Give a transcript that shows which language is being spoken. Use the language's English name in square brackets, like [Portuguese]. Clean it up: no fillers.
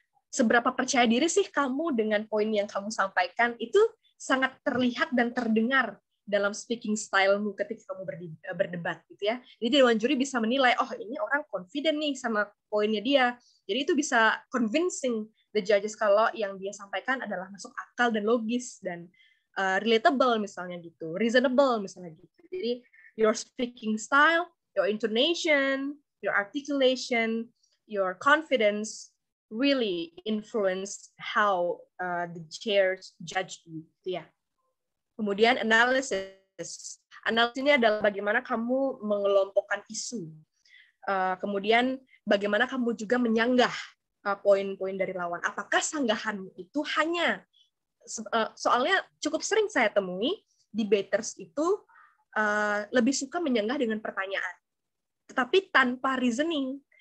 [Indonesian] Seberapa percaya diri sih kamu dengan poin yang kamu sampaikan, itu sangat terlihat dan terdengar dalam speaking style-mu ketika kamu berdebat gitu ya. Jadi dewan juri bisa menilai, oh ini orang confident nih sama poinnya dia. Jadi itu bisa [English] convincing the judges [Indonesian] kalau yang dia sampaikan adalah masuk akal dan logis dan relatable misalnya gitu, reasonable misalnya gitu. Jadi [English] your speaking style, your intonation, your articulation, your confidence really influence how the chairs judge you, [Indonesian] gitu ya. Kemudian analysis. Analisis ini adalah bagaimana kamu mengelompokkan isu. Kemudian bagaimana kamu juga menyanggah poin-poin dari lawan. Apakah sanggahanmu itu hanya soalnya cukup sering saya temui debaters itu lebih suka menyanggah dengan pertanyaan, tetapi tanpa reasoning.